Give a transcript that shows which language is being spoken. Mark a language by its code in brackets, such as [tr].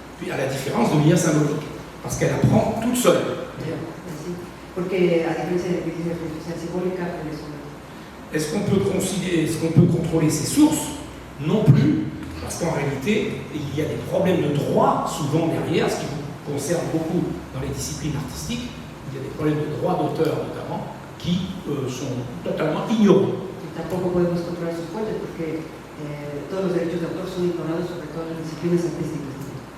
[fr] Puis à la différence de l'IA symbolique, parce qu'elle apprend toute seule. [es] Sí, porque a diferencia de la inteligencia artificial simbólica, [fr] Est-ce qu'on peut contrôler ses sources? Non plus, parce qu'en réalité, il y a des problèmes de droit souvent derrière, ce qui vous concerne beaucoup dans les disciplines artistiques. Il y a des problèmes de droit d'auteur notamment, qui sont totalement ignorés. [es] Tampoco podemos controlar sus fuentes porque todos los derechos de autor son ignorados, sobre todo en las disciplinas artísticas.